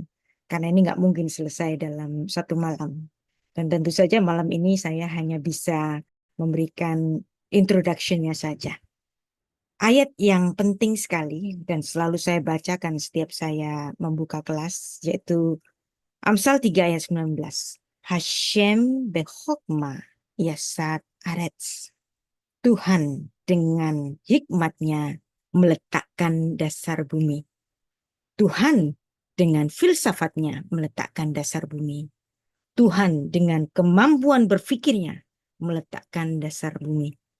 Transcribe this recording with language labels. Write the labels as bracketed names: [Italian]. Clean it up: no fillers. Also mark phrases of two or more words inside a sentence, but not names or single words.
[Indonesian] Karena ini nggak mungkin selesai dalam satu malam. Dan tentu saja malam ini saya hanya bisa memberikan introduction-nya saja. Ayat yang penting sekali dan selalu saya bacakan setiap saya membuka kelas, yaitu Amsal 3 ayat 19. [Hebrew] השם בחכמה יסד ארץ. [Indonesian] Tuhan dengan hikmatnya meletakkan dasar bumi. Tuhan dengan filsafatnya meletakkan dasar bumi. Tuhan dengan kemampuan berfikirnya meletakkan dasar bumi.